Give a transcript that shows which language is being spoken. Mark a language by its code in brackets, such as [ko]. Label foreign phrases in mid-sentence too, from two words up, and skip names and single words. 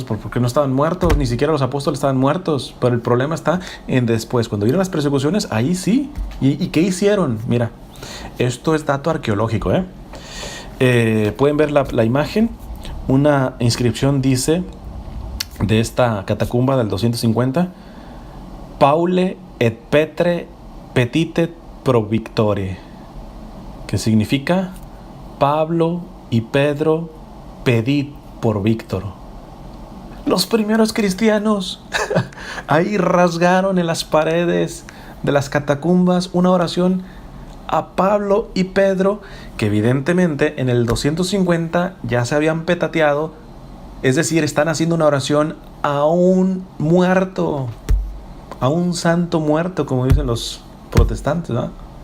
[es] Porque no estaban muertos, ni siquiera los apóstoles estaban muertos. Pero el problema está en después, cuando vieron las persecuciones, ahí sí. ¿Y qué hicieron? Mira, esto es dato arqueológico, pueden ver la imagen. Una inscripción dice de esta catacumba del 250: [la] Paule et Petre petitet pro victore, [es] que significa Pablo y Pedro pedid por Víctor. Los primeros cristianos ahí rasgaron en las paredes de las catacumbas una oración a Pablo y Pedro, que evidentemente en el 250 ya se habían petateado, es decir, están haciendo una oración a un muerto, a un santo muerto, como dicen los protestantes, ¿no?